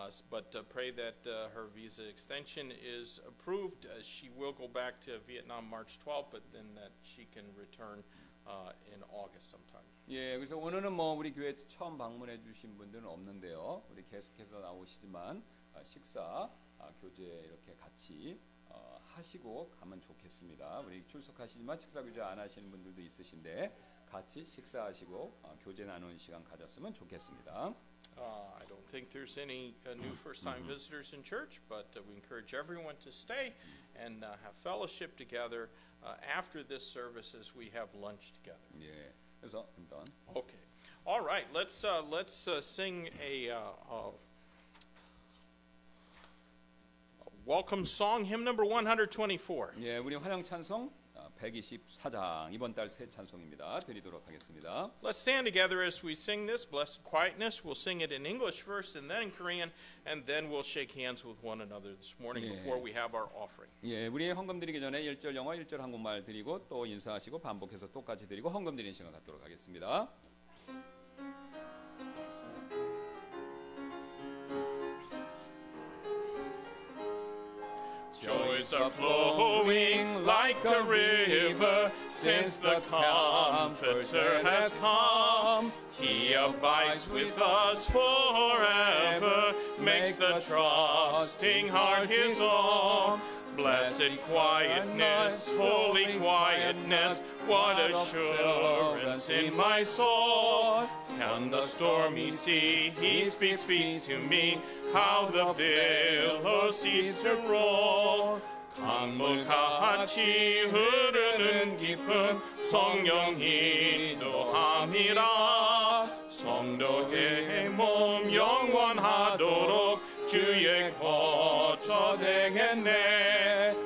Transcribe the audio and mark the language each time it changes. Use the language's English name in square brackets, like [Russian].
[English] But pray that her visa extension is approved. She will go back to Vietnam March 12th, but then that she can return in August sometime. [Korean] 예, 그래서 오늘은 뭐 우리 교회 처음 방문해 주신 분들은 없는데요. 우리 계속해서 나오시지만 식사, 교제 이렇게 같이 하시고 가면 좋겠습니다. 우리 출석하시지만 식사 교제 안 하시는 분들도 있으신데 같이 식사하시고 교제 나누는 시간 가졌으면 좋겠습니다. [English] I don't think there's any new first-time visitors in church, but we encourage everyone to stay and have fellowship together after this service as we have lunch together. [Korean] 예, 그래서 일단 [English] Okay, all right. Let's sing a welcome song, hymn number 124. [Korean] 예, 우리 환영 찬송 124장 이번 달 새 찬송입니다. 드리도록 하겠습니다. [English] Let's stand together as we sing this, Blessed Quietness. We'll sing it in English first and then in Korean, and then we'll shake hands with one another this morning before we have our offering. [Korean] 예, 우리 헌금 드리기 전에 1절 영어, 1절 한국말 드리고 또 인사하시고 반복해서 똑같이 드리고 헌금 드리는 시간 갖도록 하겠습니다. [English] Joys are flowing like a river since the Comforter has come. He abides with us forever, makes the trusting heart his own. Blessed quietness, holy quietness, what assurance in my soul. On the stormy sea, he speaks peace to me, how the billows cease to roll. [Korean] 강물같이 흐르는 깊은 성령 인도함이라. 성도의 몸 영원하도록 주의 거처 되겠네.